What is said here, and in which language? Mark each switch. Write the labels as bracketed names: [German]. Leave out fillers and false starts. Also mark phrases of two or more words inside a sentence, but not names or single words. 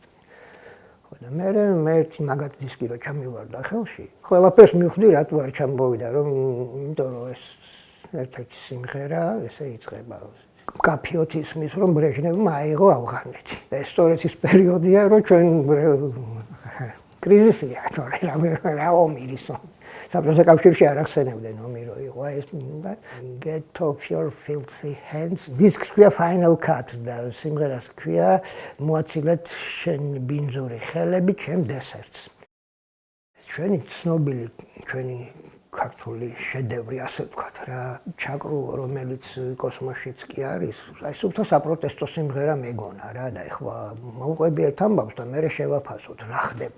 [Georgian] ხო და მე ერთი მაგათ დისკი რო ჩამივარდა ხელში, ყველაფერს მივხვდი რატო არ ჩამოვიდა, იმიტომ რომ ეს ერთ-ერთი სიმღერა ესე იწყება. მკაფიოდ ისმის, რომ ბრეჟნევმა აიღო ავღანეთი. და ეს სწორედ ის პერიოდია, რომ ჩვენ კრიზისია, რა ომირისო. საბჭოთა კავშირში არ ახსენებდნენ ომი რო იყო, ეს [English] Get off your filthy hands. [Georgian] დისკს ქვია Final Cut და სიმღერას ქვია მოაცილეთ შენ ბინძური ხელები ჩემ დესერტს. ჩვენი ცნობილი, ჩვენი ქართული შედევრი, ასე ვთქვათ რა, ჩაკრულო, რომელიც კოსმოსშიც კი არის, აი სუფთა საპროტესტო სიმღერა მეგონა რა და ეხლა მოვყვები ერთ ამბავს და მე შევაფასოთ რა ხდება.